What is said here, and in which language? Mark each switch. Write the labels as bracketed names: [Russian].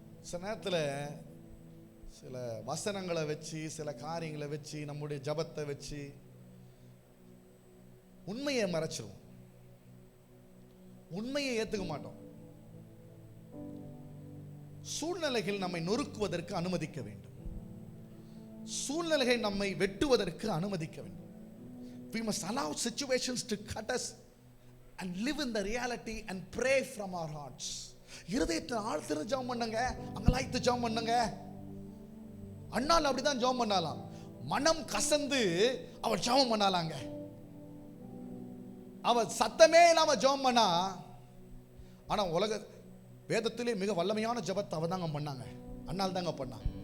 [Tamil] சில நேரத்தில் சில வசனங்களை வச்சு, சில காரியங்களை வச்சு, நம்முடைய ஜபத்தை வச்சு உண்மையை மறைச்சிருவோம், உண்மையை ஏத்துக்க மாட்டோம். சூழ்நிலைகள் நம்மை நொறுக்குவதற்கு அனுமதிக்க வேண்டும், சூழ்நிலைகள் நம்மை வெட்டுவதற்கு அனுமதிக்க வேண்டும். [English] We must allow situations to cut us and live in the reality and pray from our hearts. [Tamil] இருதயத்தை ஆழ்த்திருந்து ஜெபம் பண்ணுங்க, அங்கலாய்த்து ஜெபம் பண்ணுங்க. அண்ணாள் அப்படிதான் ஜெபம் பண்ணாலாம். மனம் கசந்து அவள் ஜெபம் பண்ணாலாங்க. அவ சத்தமே இல்லாம ஜெபம் பண்ணா. ஆனா உலக வேதத்திலே மிக வல்லமையான ஜெபத்தை அவ தாங்க பண்ணாங்க. அண்ணாள் தாங்க பண்ணா.